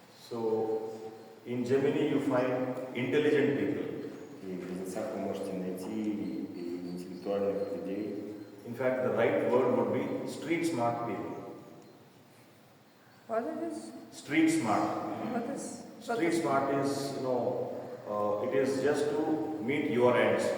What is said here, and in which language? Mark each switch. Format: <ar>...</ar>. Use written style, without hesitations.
<en>So in Gemini you find intelligent people.</en> <ru>И в близнецах вы можете найти и интеллектуальных людей.</ru> <en>In fact, the right word would be street smart people. What is? Street smart. What is? Street smart is, it is just to meet your ends.</en>